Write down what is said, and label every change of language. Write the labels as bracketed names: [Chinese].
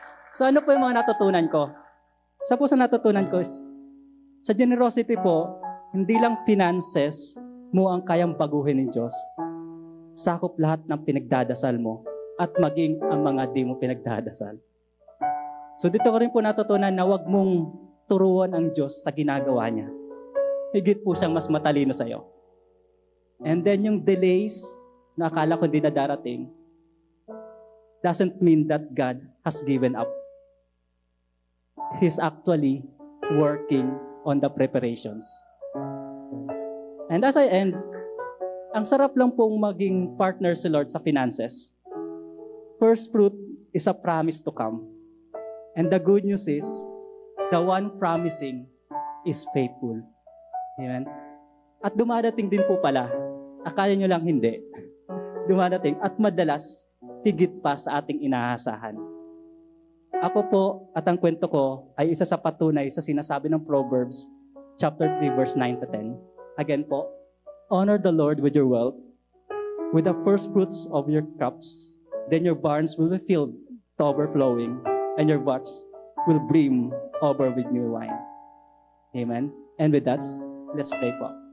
[Filipino] So ano po yung mga natutunan ko? Sa natutunan ko is, sa generosity po, hindi lang finances mo ang kayang baguhin ng Diyos. Sakop lahat ng pinagdadasal mo at maging ang mga di mo pinagdadasal. So dito ko rin po natutunan na wag mong turuan ang Diyos sa ginagawa niya. Higit po siyang mas matalino sa'yo. [English] And then yung delays [Filipino] na akala ko di na darating [English] doesn't mean that God has given up. He's actually working on the preparations. And as I end, [Filipino] ang sarap lang pong maging partner si Lord sa finances. [English] First fruit is a promise to come. And the good news is, the one promising is faithful. [Filipino] Amen? At dumadating din po pala, akala nyo lang hindi, dumadating at madalas, higit pa sa ating inaasahan. Ako po at ang kwento ko ay isa sa patunay sa sinasabi ng Proverbs chapter 3 verse 9 to 10. [English] Again po, honor the Lord with your wealth, with the first fruits of your crops. Then your barns will be filled to overflowing, and your vats will brim over with new wine. Amen. And with that, let's pray po.